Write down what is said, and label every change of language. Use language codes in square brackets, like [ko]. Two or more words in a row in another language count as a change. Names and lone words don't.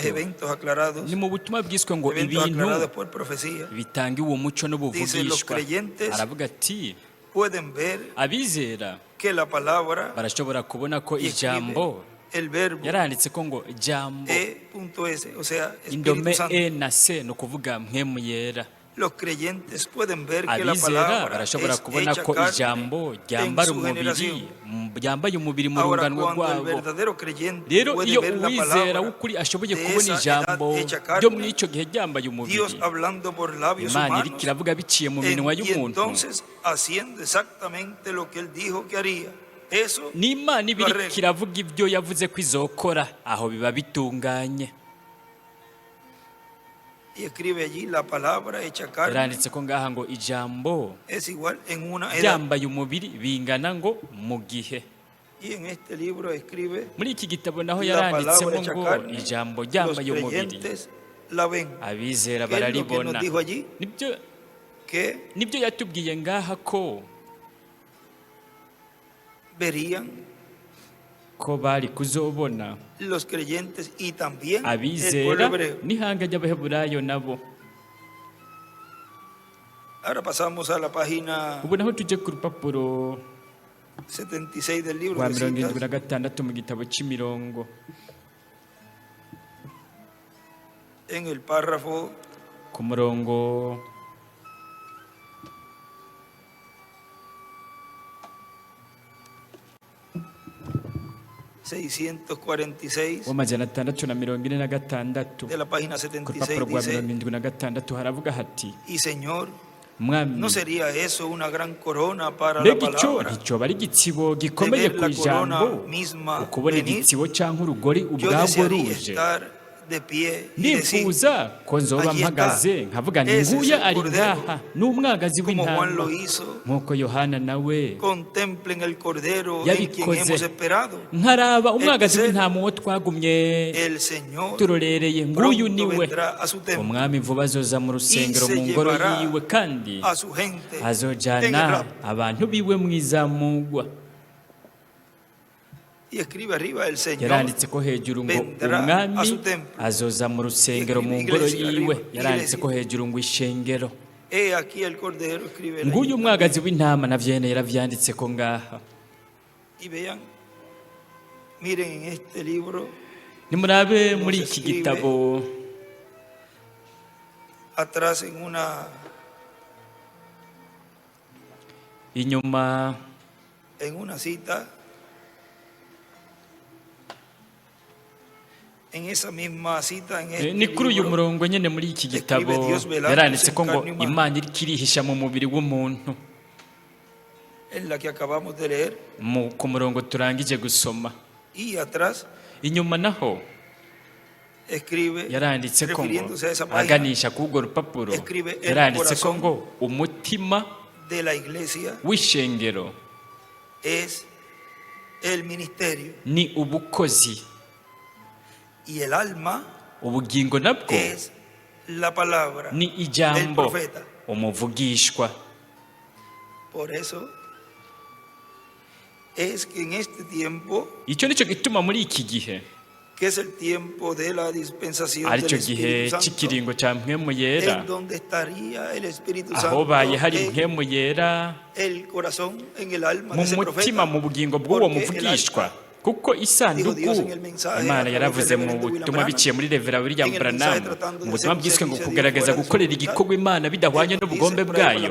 [es] eventos aclarados, [rn] ni mu butumwa bwiswe ngo [es] eventos aclarados [rn] ibintu [es] por profecía. [rn] bitanga uwo muco [es] Dice, los [rn] n'ubuvugishwa. [es] creyentes [rn] Aravuga ati [es] pueden ver [rn] abizera [es] que la palabra [rn] barashobora kubona ko [es] y [rn] ijambo [es] escribe el verbo [rn] yaranditse ko ngo jambo [es] E.S, o sea, [rn] indome [es] Espíritu Santo. [rn] e na se no kuvuga mpemu yera. [es] Los creyentes pueden ver que la [rn] Abizera [es] palabra [rn] barashobora [es] es [rn] kubona [es] hecha [rn] ko [es] carne [rn] ijambo [es] en [rn] ryambara [es] su [rn] umubiri [es] generación. [rn] ryambaye umubiri mu [es] Ahora, [rn] rungano [es] cuando el [rn] rwabo. [es] verdadero creyente [rn] Rero [es] puede [rn] iyo [es] ver la [rn] uwizera [es] palabra [rn] w'ukuri ashoboye [es] de [rn] kubona [es] esa [rn] ijambo [es] edad hecha [rn] ryo muri [es] carne, [rn] icyo gihe ryambaye [es] Dios [rn] umubiri, [es] hablando por labios [rn] Imana [es] humanos, [rn] iriko iravuga biciye mu minwa [es] y [rn] y'umuntu, [es] entonces haciendo exactamente lo que él dijo que haría. Eso [rn] ni Imana iba [es] lo [rn] iriko [es] arregla. [rn] iravuga ibyo yavuze ko izokora, aho biba bitunganye. [es] Y escribe allí la palabra hecha carne [rn] Yaranditse ko ngaha ngo ijambo [es] es igual en una edad. [rn] ryambaye umubiri bingana ngo mu gihe. [es] Y en este libro escribe [rn] Muri iki gitabo naho [es] la [rn] yaranditsemo [es] palabra hecha [rn] ngo [es] carne. [rn] ijambo [es] Los [rn] ryambaye umubiri, [es] creyentes la ven. [rn] abizera [es] ¿Qué es lo que [rn] bararibona. [es] nos dijo allí? Que [rn] Nibyo yatubwiye ngaha ko [es] verían [rn] bari kuzobona [es] los creyentes y también el pueblo [rn] abizera [es] hebreo. [rn] n'ihanga ry'abaheburayo nabo. [es] Ahora pasamos a la página [rn] Ubu naho tujye ku rupapuro [es] 76 del libro [rn] rwa [es] de citas. [rn] 76 mu gitabo cy'imirongo, [es] En el párrafo [rn] ku murongo w'amajana 646 [es] de la página [rn] ku 76 rupapuro rwa [es] dice, [rn] 76 haravuga hati, [es] y Señor, [rn] mwami, [es] ¿no sería eso una gran corona para la [rn] mbega icyo [es] palabra? [rn] nticyoba ari igitsibo gikomeye ku ijambo, ukubona igitsibo cyangwa urugori [es] Yo [rn] ubwabwo [es] desearía [rn] ruje. [es] estar de pie y decir, [rn] Ndifuza ko nzoba [es] Allí está. [rn] mpagaze nkavuga nti [es] Ese es [rn] nguya [es] el [rn] ari [es] Cordero. [rn] ngaha n'umwagazi [es] como Juan [rn] w'intama, [es] lo hizo. [rn] nk'uko Yohana nawe [es] Contemplen el Cordero en [rn] Yabikoze. [es] quien hemos esperado. [rn] nkaraba umwagazi [es] El [rn] w'intama uwo twagumye [es] El Señor [rn] turorereye, nguyu [es] pronto [rn] niwe. [es] vendrá a su templo [rn] Umwami vuba azoza mu rusengero [es] se [rn] mu ngoro [es] llevará [rn] yiwe, kandi [es] a su gente en el [rn] azojana [es] rapto. [rn] abantu biwe mu izamugwa. [es] Y escribe arriba, el Señor [rn] Yaranditse ko hejuru ngo [es] vendrá a [rn] umwami [es] su templo. [rn] azoza mu rusengero mu [es] Iglesia, [rn] ngoro [es] arriba, [rn] yiwe. [es] iglesia. [rn] Yaranditse ko hejuru ngo ishengero. [es] He aquí el Cordero, escribe él [rn] Nguyu [es] allí. [rn] umwagazi w'intama navyo nyene yaravyanditse ko ngaha. [es] Y vean, miren en este libro, [rn] Nimurabe muri [es] Nos [rn] iki [es] escribe [rn] gitabo [es] atrás en una [rn] inyuma [es] cita, en esa misma cita, en este [rn] ni kuri uyu [es] libro, [rn] murongo nyene muri iki gitabo yaranditse ko ngo Imana iriko irihisha mu mubiri w'umuntu, [es] en la que acabamos de leer, [rn] ku murongo turangije gusoma. [es] y atrás [rn] Inyuma naho [es] escribe, [rn] yaranditse ko ngo [es] refiriéndose a esa página, [rn] aganisha k'urwo rupapuro, [es] Escribe el [rn] yaranditse ko [es] corazón [rn] ngo umutima [es] de la iglesia [rn] w'ishengero [es] es el ministerio [rn] ni ubukozi, [es] y el alma [rn] ubugingo nabwo [es] es la palabra [rn] ni [es] del [rn] ijambo, [es] profeta. [rn] umuvugishwa. [es] Por eso es que en este tiempo, [rn] Icyo nicyo gituma muri iki gihe, [es] que es el tiempo de la dispensación del [rn] aricyo gihe [es] Espíritu Santo, [rn] cy'ikiringo cya mpwemu yera, [es] en donde estaría el Espíritu [rn] aho [es] Santo [rn] baye hari [es] en [rn] mpwemu yera [es] el corazón, en el alma [rn] mu [es] de ese [rn] mutima, [es] profeta, [rn] mu bugingo bw'uwo [es] porque el [rn] muvugishwa, [es] alma [rn] kuko isanduku Imana yaravuze mu butumwa biciye muri Revera William Branham mu butumwa bwiswe ngo kugaragaza gukorera igikorwa Imana bidahwanye n'ubugombe bwayo.